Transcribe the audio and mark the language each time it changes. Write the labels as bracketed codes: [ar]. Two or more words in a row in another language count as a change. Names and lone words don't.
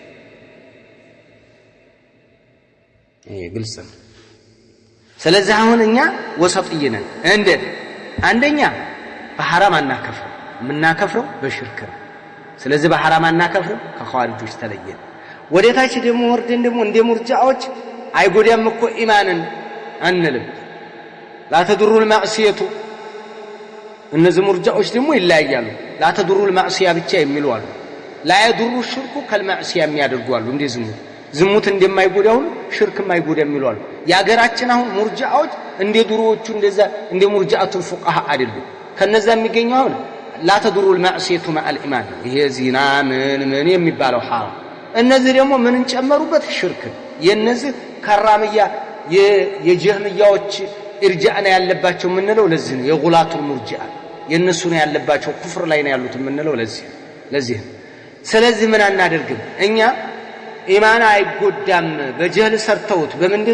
[am] ይሄ ግልጽ ነው ስለዚህ አሁን እኛ ወሰጥይ ነን እንዴት አንደኛ በሐራም አናከፍረው የምናከፍረው በሽርክ ነው ስለዚህ በሐራም አናከፍረው ከኸዋሪጆች ተለየን ወደታች ደግሞ ወርደን ደግሞ እንደ ሙርጂዓዎች አይጎዳም እኮ ኢማንን አንልም [ar] لا تضر المعصيه [am] እነዚህ ሙርጂዓዎች ደግሞ ይለያያሉ [ar] لا تضر المعصيه [am] ብቻ የሚሉ አሉ [ar] لا يضر الشرك كالمعصيه [am] የሚያደርጉ አሉ እንደ ዝሙት እንደማይጎዳው ሽርክ የማይጎዳ የሚሉ አሉ ያገራችን አሁን ሙርጂዓዎች እንደ ድሮዎቹ እንደዛ እንደ [ar] مرجئة الفقهاء [am] አይደሉም ከነዛ የሚገኘው አሁን [ar] لا تضر المعصيه مع الايمان [am] ይሄ ዚና ምን የሚባለው ሐራም እነዚህ ደግሞ ምን እንጨመሩበት ሽርክ የነዚህ ከራምያ የጀህሚያዎች ኢርጃዕና ያለባቸው ምንለው ለዚህ ነው የጉላቱል ሙርጂዓ የነሱ ነው ያለባቸው ኩፍር ላይ ነው ያሉት ምንለው ለዚህ ስለዚህ ምን አናደርግም እኛ ኢማን አይጎዳም በጀህል ሰርተውት በምንድን